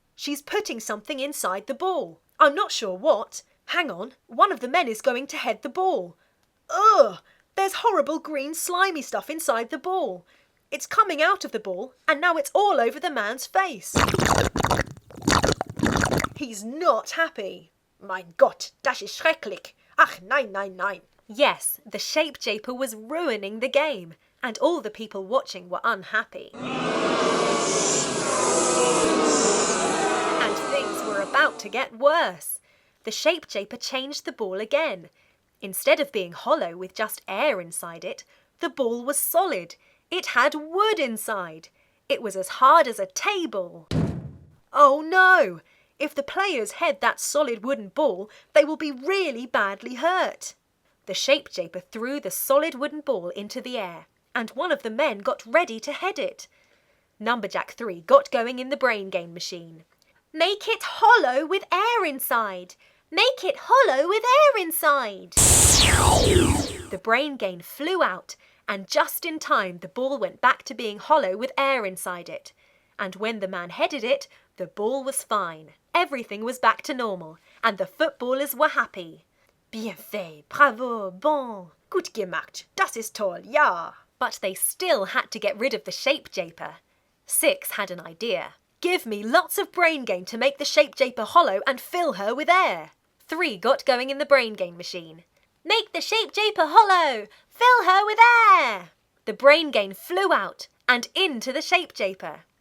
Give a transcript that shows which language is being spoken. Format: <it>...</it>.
<en>She's putting something inside the ball. I'm not sure what. Hang on, one of the men is going to head the ball. Ugh! There's horrible green slimy stuff inside the ball. It's coming out of the ball, and now it's all over the man's face. He's not happy.</en> <de>Mein Gott, das ist schrecklich. Ach, nein, nein, nein.</de> <en>Yes, the shape-japer was ruining the game, and all the people watching were unhappy. And things were about to get worse. The shape-japer changed the ball again. Instead of being hollow with just air inside it, the ball was solid. It had wood inside. It was as hard as a table. Oh no! If the players head that solid wooden ball, they will be really badly hurt. The shape-japer threw the solid wooden ball into the air, and one of the men got ready to head it. Numberjack 3 got going in the brain gain machine. Make it hollow with air inside! Make it hollow with air inside! The brain gain flew out, and just in time the ball went back to being hollow with air inside it. And when the man headed it, the ball was fine. Everything was back to normal, and the footballers were happy.</en> <fr>Bien fait,</fr> <de>bravo, bon, gut gemacht, das ist toll, ja.</de> <en>But they still had to get rid of the shape-japer. 6 had an idea. Give me lots of brain gain to make the shape-japer hollow and fill her with air. 3 got going in the brain gain machine. Make the shape-japer hollow! Fill her with air! The brain gain flew out and into the shape-japer.</en>